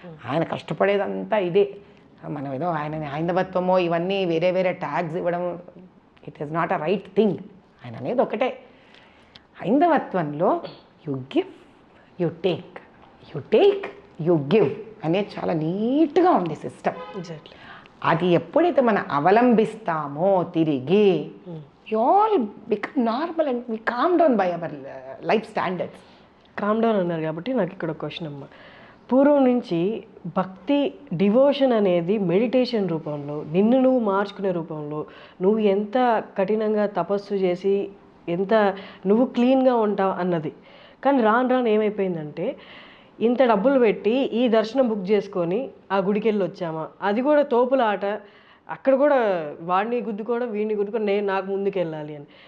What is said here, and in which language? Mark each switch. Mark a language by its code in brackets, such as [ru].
[te] ఆయన కష్టపడేదంతా ఇదే. మనం ఏదో ఆయన హైందవత్వమో ఇవన్నీ వేరే వేరే ట్యాగ్స్ ఇవ్వడం, [en] It is not a right thing. [te] ఆయన అనేది ఒకటే, హైందవత్వంలో [en] you give you take, you give [te] అనేది చాలా నీట్గా ఉంది సిస్టమ్. అది ఎప్పుడైతే మనం అవలంబిస్తామో తిరిగి, [en] we all become normal and we calm down by our life standards. [te] Calm down అన్నారు కాబట్టి నాకు ఇక్కడ క్వశ్చన్ అమ్మ, పూర్వం నుంచి భక్తి డివోషన్ అనేది మెడిటేషన్ రూపంలో, నిన్ను నువ్వు మార్చుకునే రూపంలో, నువ్వు ఎంత కఠినంగా తపస్సు చేసి ఎంత నువ్వు క్లీన్గా ఉంటావు అన్నది. కానీ రాను రాను ఏమైపోయిందంటే, ఇంత డబ్బులు పెట్టి ఈ దర్శనం బుక్ చేసుకొని ఆ గుడికి వెళ్ళి వచ్చామా, అది కూడా తోపుల ఆట, అక్కడ కూడా వాడిని గుద్దుకోవడం వీడిని గుద్దుకోవడం, నేను నాకు ముందుకు వెళ్ళాలి అని.